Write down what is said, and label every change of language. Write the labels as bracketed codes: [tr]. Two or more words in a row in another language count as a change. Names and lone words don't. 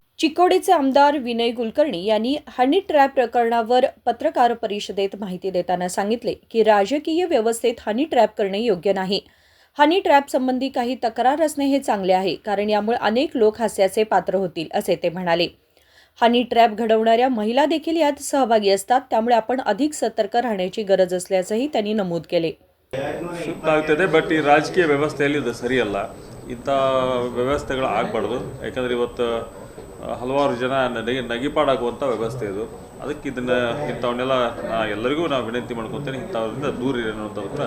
[mr] चिकोडीचे आमदार विनय कुलकर्णी यांनी [en] honey trap [mr] प्रकरणावर पत्रकार परिषदेत माहिती देताना सांगितले की राजकीय व्यवस्थेत [en] honey trap [mr] करणे योग्य नाही. [en] honey trap [mr] संबंधी काही तक्रार असणे हे चांगले आहे, कारण यामुळे अनेक लोक हास्याचे पात्र होतील, असे ते म्हणाले. [en] honey trap [mr] घडवणाऱ्या महिला देखील यात सहभागी असतात, त्यामुळे आपण अधिक सतर्क राहण्याची गरज असल्याचंही त्यांनी नमूद केले. [kn] ಆಗ್ತದೆ ಬಟ್ ಈ ರಾಜಕೀಯ ವ್ಯವಸ್ಥೆಯಲ್ಲಿ ಇದು ಸರಿಯಲ್ಲ. ಇಂಥ ವ್ಯವಸ್ಥೆಗಳು ಆಗಬಾರ್ದು. ಯಾಕಂದರೆ ಇವತ್ತು ಹಲವಾರು ಜನ ನಗಿಪಾಡಾಗುವಂಥ ವ್ಯವಸ್ಥೆ ಇದು. ಅದಕ್ಕೆ ಇಂಥವನ್ನೆಲ್ಲ ಎಲ್ಲರಿಗೂ ನಾವು ವಿನಂತಿ ಮಾಡ್ಕೊತೇನೆ, ಇಂಥವ್ರಿಂದ ದೂರ ಇರಿ ಅನ್ನೋಂಥದ್ದು.